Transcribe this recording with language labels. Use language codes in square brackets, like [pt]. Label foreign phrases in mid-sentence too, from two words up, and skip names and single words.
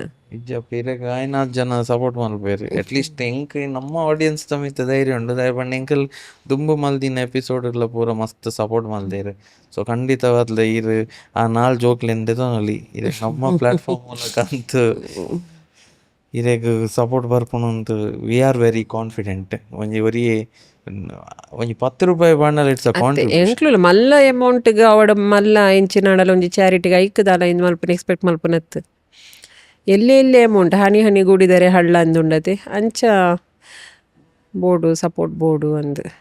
[tcy] ಇಜ್ಜಪ್ಪ ಇರೆಗ್ ಆಯ್ನಾತ್ ಜನ ಸಪೋರ್ಟ್ ಮಲ್ಪೇರು. ಅಟ್ಲೀಸ್ಟ್ ಎಂಕ್ ನಮ್ಮ ಆಡಿಯನ್ಸ್ ತಮಿತ ಧೈರ್ಯ ಉಂಡು. ದಾಯಪಂಡ ಎಂಕಲ್ ದುಂಬು ಮಲ್ದಿನ ಎಪಿಸೋಡ್ಲ ಪೂರ ಮಸ್ತ್ ಸಪೋರ್ಟ್ ಮಲ್ದೇರು. ಸೊ ಖಂಡಿತವಾದ್ಲ ಇರ್ ಆ ನಾಲ್ ಜೋಕ್ಲೆಂದೆ ತೊನಲಿ ಇರೆಗ್ ನಮ್ಮ ಪ್ಲಾಟ್ಫಾರ್ಮ್ ಮೂಲಕ ಅಂತು ಇರೆಗ್ ಸಪೋರ್ಟ್ ಬರ್ಪುನಂತು [en] we are very confident. [tcy] ಒಂಜಿ ಒರಿ ಒಂಜಿ 10 ರೂಪಾಯಿ ಬಾಂಡಲ [en] it's a contribution. [tcy] ಎಂಕ್ಲು ಮಲ್ಲ ಅಮೌಂಟ್ಗೆ ಅವಡ ಮಲ್ಲ ಇಂಚಿನಾಡಲ ಒಂಜಿ ಚಾರಿಟಿಗೆ ಐಕ್ದಾಲ ಇಂದು ಮಲ್ಪನ ಎಕ್ಸ್ಪೆಕ್ಟ್ ಮಲ್ಪನತ್ತು. ಎಲ್ಲೆ ಅಮೌಂಟ್ [kn] ಹನಿ ಹನಿ ಗೂಡಿದರೆ ಹಳ್ಳ [tcy] ಅಂದುಂಡತೆ ಅಂಚ ಬೋಡು ಸಪೋರ್ಟ್ ಬೋಡು ಅಂದ್